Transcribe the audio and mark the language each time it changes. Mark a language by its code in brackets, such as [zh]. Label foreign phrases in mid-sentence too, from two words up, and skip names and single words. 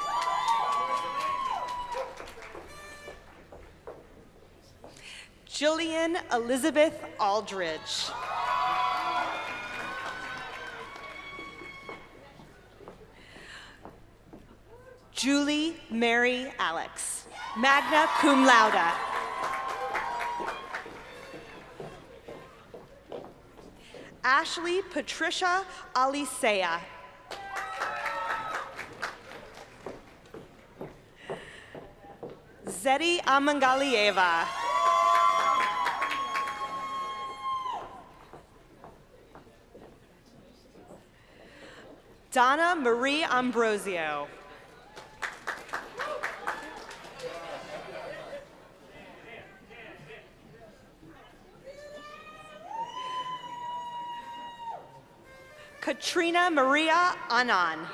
[en] Jillian Elizabeth Aldridge. Julie Mary Alex, [la] magna cum laude. [en] Ashley Patricia Alicea. Zedi Amangalieva. Donna Marie Ambrosio. Katrina Maria Anan.